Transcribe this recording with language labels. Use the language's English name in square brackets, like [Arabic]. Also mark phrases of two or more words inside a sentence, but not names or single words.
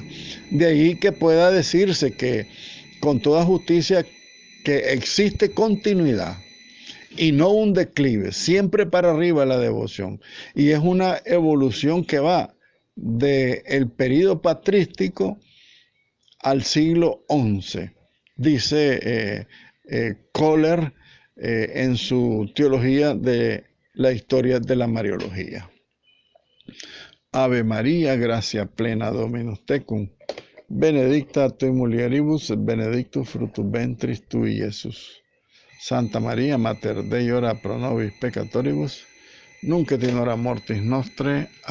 [Spanish] De ahí que pueda decirse que con toda justicia que existe continuidad y no un declive, siempre para arriba la devoción, y es una evolución que va del período patrístico al siglo XI, dice Kohler en su teología de la historia de la Mariología. [Latin] Ave María, gracia plena Dominus tecum, benedicta tu in mulieribus, benedictus fructus ventris tui, Jesús. Santa María, Mater Dei, ora pro nobis peccatoribus, nunc et in hora mortis nostre.